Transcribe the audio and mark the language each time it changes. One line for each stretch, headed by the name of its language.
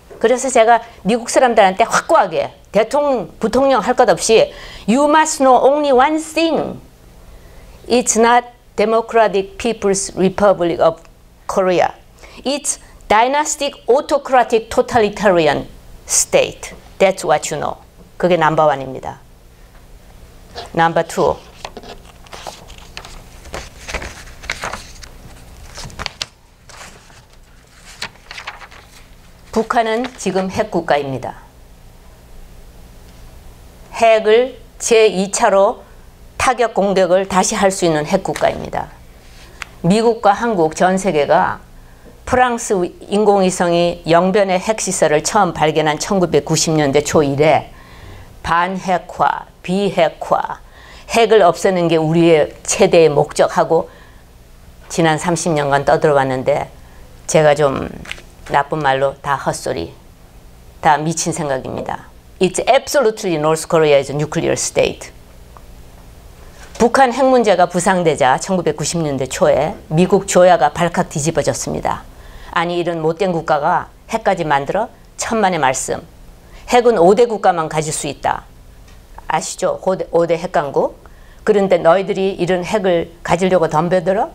Korean: 그래서 제가 미국 사람들한테 확고하게 대통령, 부통령 할 것 없이
English: You must know only one thing. It's not Democratic People's Republic of Korea. It's dynastic, autocratic, totalitarian state. That's what you know.
Korean: 그게 넘버 원입니다. 넘버 투. 북한은 지금 핵국가입니다. 핵을 제2차로 타격 공격을 다시 할 수 있는 핵국가입니다. 미국과 한국 전 세계가 프랑스 인공위성이 영변의 핵시설을 처음 발견한 1990년대 초 이래 반핵화, 비핵화, 핵을 없애는 게 우리의 최대의 목적하고 지난 30년간 떠들어왔는데 제가 좀 나쁜 말로 다 헛소리, 다 미친 생각입니다.
English: It's absolutely North Korea is a nuclear state.
Korean: 북한 핵 문제가 부상되자 1990년대 초에 미국 조야가 발칵 뒤집어졌습니다. 아니 이런 못된 국가가 핵까지 만들어? 천만의 말씀. 핵은 5대 국가만 가질 수 있다. 아시죠? 5대 핵강국. 그런데 너희들이 이런 핵을 가지려고 덤벼들어?